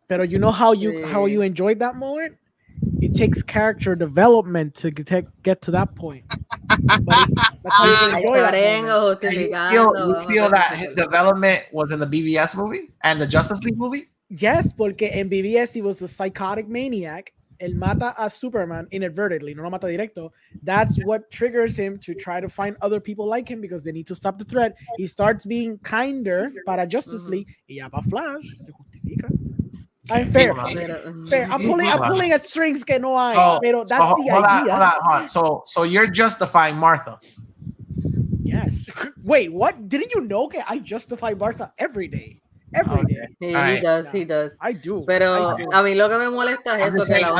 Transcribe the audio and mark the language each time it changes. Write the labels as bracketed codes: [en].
[es] Pero [en] you know how you enjoyed that moment? It takes character development to get to that point. That's how you enjoy that you feel that his development was in the BVS movie and the Justice League movie? Yes, [es] porque en [en] BVS he was a psychotic maniac. [es] Él mata a Superman inadvertently, no lo mata directo. [en] That's what triggers him to try to find other people like him because they need to stop the threat. He starts being kinder [es] para Justice League y ya para Flash se justifica. [en] Fair. I'm pulling at strings [es] que no hay, pero [en] that's the idea. Hold on. So you're justifying Martha. Yes. Wait, what? Didn't you know that I justify Martha every day? Every day. He does. I do. [es] Pero a mí lo que me molesta es eso.